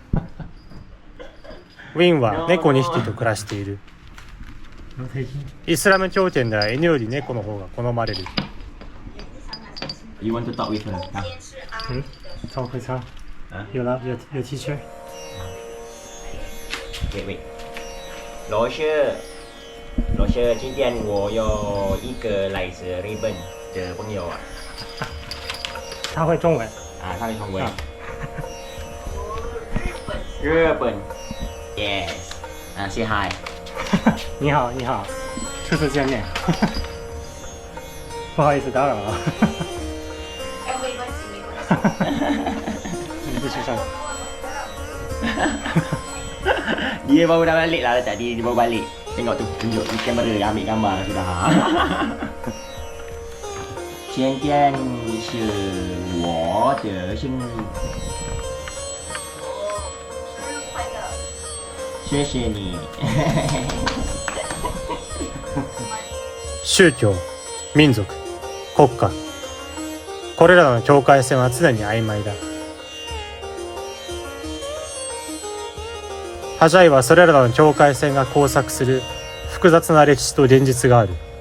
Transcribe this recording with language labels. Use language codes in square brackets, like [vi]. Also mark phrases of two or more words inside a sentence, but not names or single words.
[ja] ウィンは猫2匹と暮らしている。イスラム教圏では犬より猫の方が好まれる。 [en] You want to talk with her? Talk with her. You love your teacher? Wait. [zh] 罗氏，今天我有一个来自日本的朋友啊。他会中文。他会中文。日本 ， [en] Yes。say hi。 [zh] 你好，初次见面。不好意思打扰了。你继续上。 [ms] Dia baru dah balik lah tadi, dia baru balik. Tengok tu, tunjuk di kamera, ambil gambar sudah. [zh] 今天是我的生日，谢谢你。宗教、民族、国家、 [ja] これらの境界線は常に曖昧だ。ハジャイはそれらの境界線が交錯する複雑な歴史と現実がある。